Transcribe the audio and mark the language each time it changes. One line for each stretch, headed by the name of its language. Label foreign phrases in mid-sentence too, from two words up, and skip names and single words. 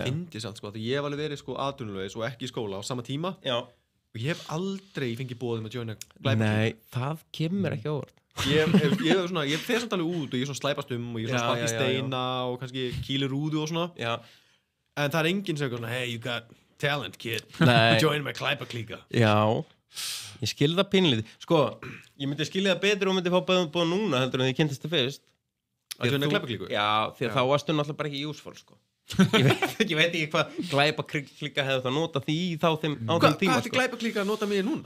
Icelandic: Fyndi samt sko ég hef alveg verið sko atvinnulegis og ekki í skóla á sama tíma og ég hef aldrei fengið boðið með joina glæpaklík Nei, það kemur ekki á óvart Ég fer samt alveg út og ég svona slæpast og ég svona sparki steina og kannski kýli rúðu og svona en það enginn sem svona
English: hey you got talent kid join my
Icelandic: glæpaklíka Já, ég skil það pínlítið sko, ég myndi skilja það betur og myndi fá bóð núna heldur en því ég kynntist það fyrst Að joina glæpaklíku? Já, því að þá varstu náttúrulega bara ekki useful sko ég veit ekki hvað glæpaklíka hefði það notað því á þeim tíma Hvað ætti glæpaklíka að nota mig núna?